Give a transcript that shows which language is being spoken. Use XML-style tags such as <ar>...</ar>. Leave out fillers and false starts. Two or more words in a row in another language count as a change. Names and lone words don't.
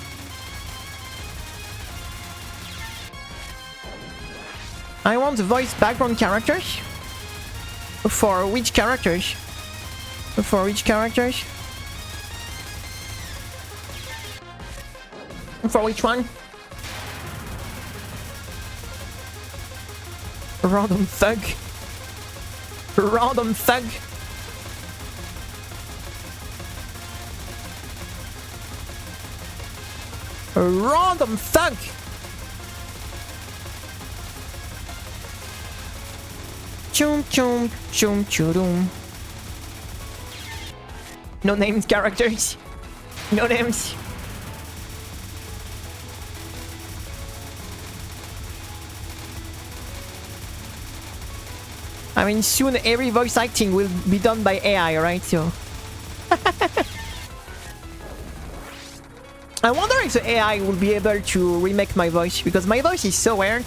<en>I want the voice background characters. For which characters? For which characters? For which one? Random thug. Random thug. A random thug. Chum chum chum chum. No names characters. No names. I mean, soon every voice acting will be done by AI, right? So... I wonder if the AI will be able to remake my voice, because my voice is so weird.</en>